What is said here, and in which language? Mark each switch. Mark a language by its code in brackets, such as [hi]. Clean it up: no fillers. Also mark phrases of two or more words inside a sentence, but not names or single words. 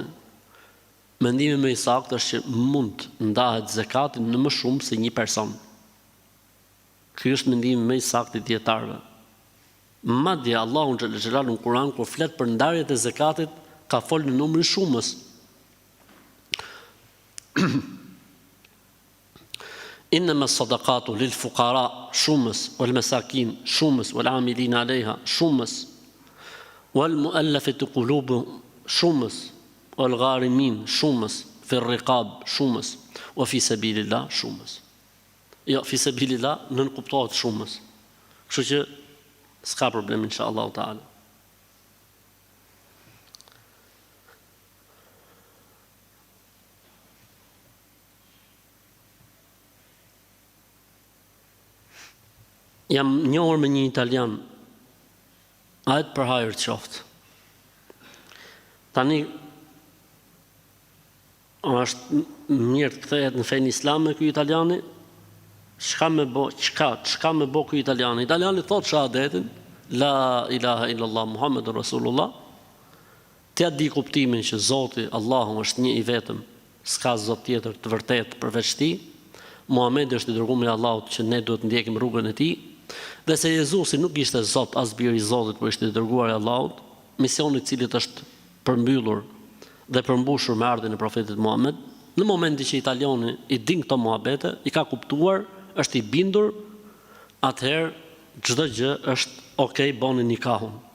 [sq] Mendimi më i saktë është që mund ndahet zakati në më shumë se një person. Ky është mendimi më i saktë i dietarëve. Madje [ar] الله جلاله [sq] në Kur'an kur flet për ndarjet e zakatit, ka folë në numrin shumës. [ar] إنما الصدقات للفقراء شمس والمساكين شمس والعاملين عليها شمس والمؤلفة قلوبهم شمس والغارمين شمس في الرقاب شمس وفي سبيل الله شمس. [sq] Jo, [ar] في سبيل الله [sq] nën kuptohet shumës. Kështu që s'ka problem [ar] إن شاء الله تعالى. [sq] Jam njohur me një italian, ajt për hajër qoftë. Tani, është mirë të kthehet në fenë islame ky italiani, çka me bo ky italiani? Italiani thot shahadetin, [ar] لا إله إلا الله محمد رسول الله, [sq] t'ja di kuptimin që Zoti, Allahu është një i vetëm, s'ka Zot tjetër të vërtet përveç tij, Muhamedi është i dërguar i Allahut që ne duhet ndjekim rrugën e tij, dhe se Jezusi nuk ishte Zot as biri i Zotit, por ishte i dërguar i Allahut, misioni i cilit është përmbyllur dhe përmbushur me ardhin e profetit Muhammed, në momenti që italiani i din këto muhabete, i ka kuptuar, është i bindur, atëherë çdo gjë është okay, boni nikahun.